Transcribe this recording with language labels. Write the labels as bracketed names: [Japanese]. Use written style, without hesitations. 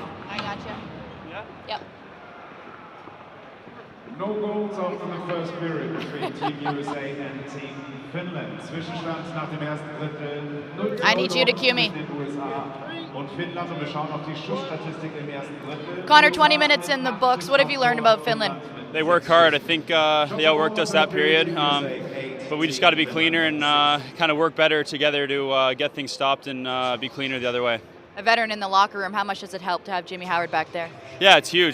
[English] I gotcha. Yeah. Yep. No goals after the first period between Team USA and Team Finland. [German] Zwischenstand nach dem ersten Drittel. [English] I need you to cue me. [German] Den USA und Finnland, und wir schauen auf die Schussstatistik im ersten Drittel. [English] Connor, 20 minutes in the books. What have you learned about Finland? They work hard. I think they outworked us that period, but we just got to be cleaner and kind of work better together to get things stopped and be cleaner the other way. A veteran in the locker room, how much does it help to have Jimmy Howard back there? Yeah, it's huge.